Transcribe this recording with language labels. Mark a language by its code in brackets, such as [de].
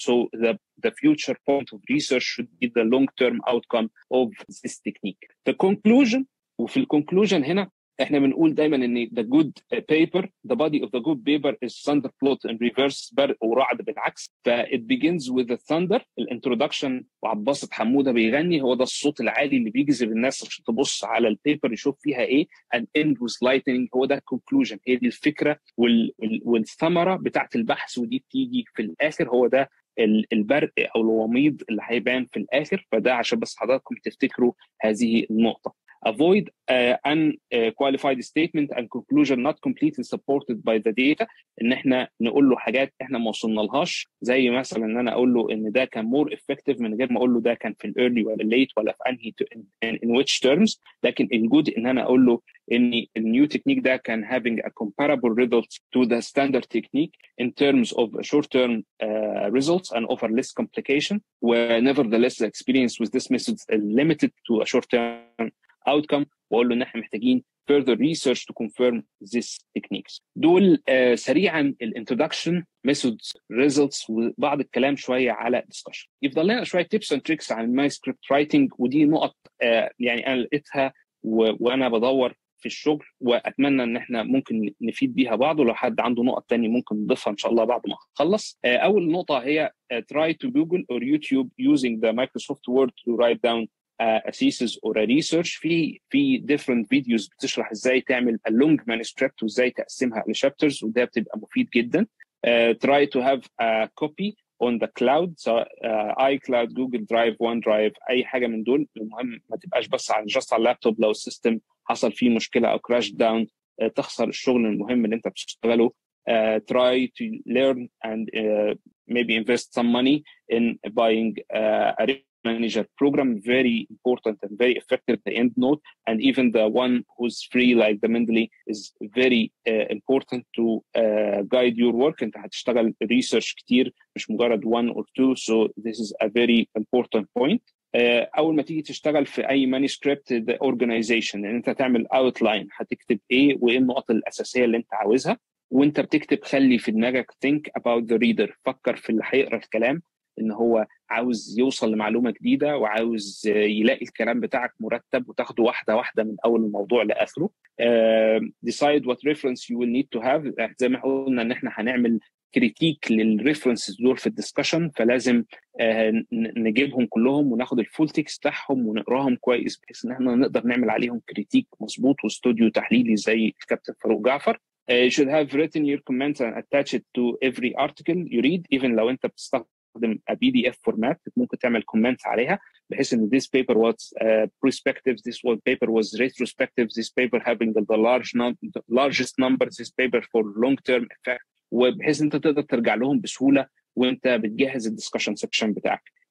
[en] So the future point of research should be the long-term outcome of this technique. The conclusion، وفي conclusion [ar] هنا احنا بنقول دايما ان [en] the good paper the body of the good paper is thunder plot in reverse، [ar] برق ورعد بالعكس. ف [en] it begins with the thunder [ar] الانترودكشن، وعباسط حموده بيغني، هو ده الصوت العالي اللي بيجذب الناس عشان تبص على البيبر يشوف فيها ايه. [en] and end with lightning، [ar] هو ده conclusion، هي دي الفكره والثمره بتاعت البحث، ودي بتيجي في الاخر، هو ده البرق او الوميض اللي هيبان في الاخر. فده عشان بس حضراتكم تفتكروا هذه النقطه. [en] avoid unqualified statement and conclusion not completely supported by the data، [ar] ان احنا نقول له حاجات احنا ما وصلنا لهاش، زي مثلا ان انا اقول له ان ده كان [en] more effective [ar] من غير ما اقول له ده كان في الايرلي ولا الليت ولا في انهي [en] in which terms. [ar] لكن الجود ان انا اقول له ان النيو تكنيك ده كان [en] having a comparable results to the standard technique in terms of short-term results and offer less complication. Nevertheless the experience with this method is limited to a short-term outcome، [ar] واقول له ان احنا محتاجين [en] further research to confirm these techniques. [ar] دول سريعا الانترودكشن methods results وبعض الكلام شويه على discussion. يفضل لنا شويه [en] tips and tricks [ar] عن [en] my script writing، [ar] ودي نقط يعني انا لقيتها وانا بدور في الشغل، واتمنى ان احنا ممكن نفيد بيها بعض، ولو حد عنده نقط تانية ممكن نضيفها ان شاء الله بعد ما نخلص. اول نقطه هي [en] try to Google or YouTube using the Microsoft Word to write down a thesis or a research. [ar] في different videos بتشرح ازاي تعمل [en] a long manuscript [ar] وازاي تقسمها لشابترز، وده بتبقى مفيد جدا. [en] try to have a copy on the cloud، سواء iCloud، Google Drive، OneDrive، [ar] اي حاجه من دول. المهم ما تبقاش بس على اللابتوب، لو السيستم حصل فيه مشكله او [en] crash down [ar] تخسر الشغل المهم اللي انت بتشتغله. [en] try to learn and maybe invest some money in buying a manager program, very important and very effective, the EndNote, and even the one who's free like the Mendeley is very important to guide your work. [ar] انت هتشتغل research كتير مش مجرد [en] one or two, so this is a very important point. [ar] اول ما تيجي تشتغل في اي مانuscript اورجانيزيشن، ان انت تعمل اوتلاين هتكتب ايه وايه النقط الاساسيه اللي انت عاوزها، وانت بتكتب خلي في دماغك [en] think about the reader، [ar] فكر في اللي هيقرا الكلام ان هو عاوز يوصل لمعلومه جديده وعاوز يلاقي الكلام بتاعك مرتب وتاخده واحده واحده من اول الموضوع لاخره. [en] decide what reference you will need to have، [ar] زي ما قلنا ان احنا هنعمل كريتيك للريفرنسز دول في الدسكشن، فلازم نجيبهم كلهم وناخد الفول تكست بتاعهم ونقراهم كويس بحيث ان احنا نقدر نعمل عليهم كريتيك مظبوط واستوديو تحليلي زي الكابتن فاروق جعفر. [en] You should have written your comments and attach it to every article you read، even [ar] لو انت بتستخدم [en] a PDF format [ar] ممكن تعمل كومنت عليها بحيث ان [en] this paper was prospective, this paper was retrospective, this paper having the largest numbers, this paper for long term effect، [ar] وبحيث انت تقدر ترجع لهم بسهوله وانت بتجهز الدسكشن سيكشن بتاعك.